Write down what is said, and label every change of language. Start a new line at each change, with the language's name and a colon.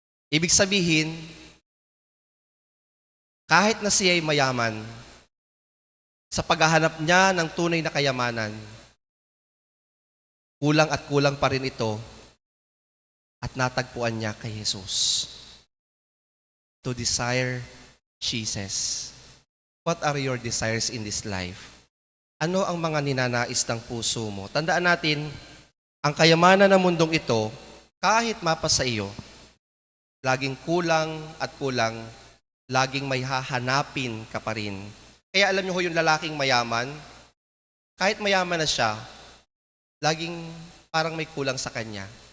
Filipino: Ibig sabihin, kahit na siya ay mayaman, sa paghahanap niya ng tunay na kayamanan, kulang at kulang pa rin ito at natagpuan niya kay Jesus.
English: To desire Jesus. What are your desires in this life?
Filipino: Ano ang mga ninanais ng puso mo? Tandaan natin, ang kayamanan ng mundong ito, kahit mapa sa iyo, laging kulang at kulang, laging may hahanapin ka pa rin. Kaya alam niyo ho, yung lalaking mayaman, kahit mayaman na siya, laging parang may kulang sa kanya.